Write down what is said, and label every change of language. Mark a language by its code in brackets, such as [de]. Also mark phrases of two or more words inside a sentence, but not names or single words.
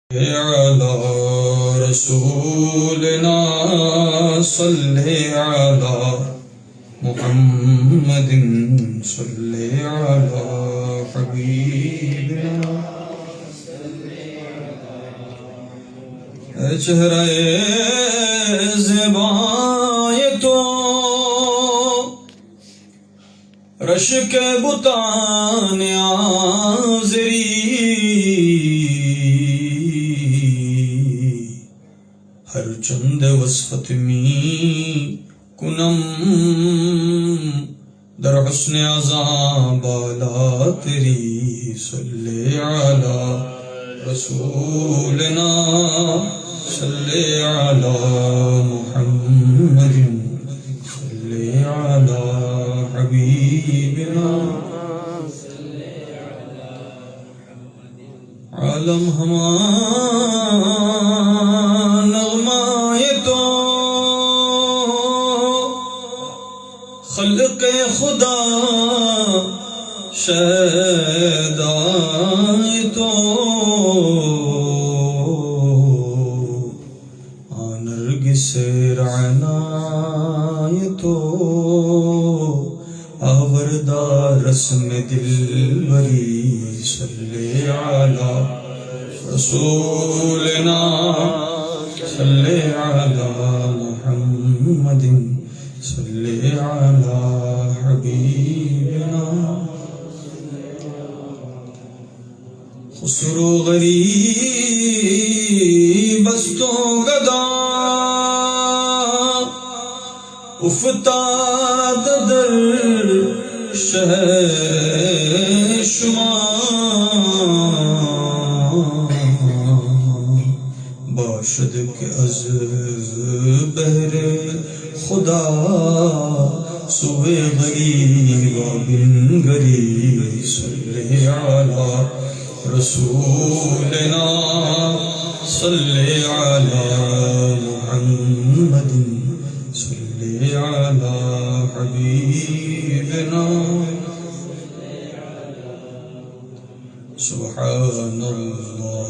[ar] على رسولنا صل على محمد صل على حبیبنا [fa] چہرہ زیبائے تو رشک بتان آزری ہر چند وصفت می کنم در حسن عذاب بالا تیری [ar] صلی علی رسولنا صلی علی محمد صلی علی حبیبنا [fa] عالم ہمان نغمائے تو خلق خدا شہدائے تو نرگس رعنائے تو آوردہ رسم دلبری [ar] صلی علی رسولنا صلی علی محمد صلی علی حبیبنا خسرو [fa] غریب است و گدا افتاد در شہر شما باشد کہ از بہر خدا سوئے غریب بن غریب [ar] صلی علی رسولنا صلی علی محمد صلی علی حبیبنا سبحان اللہ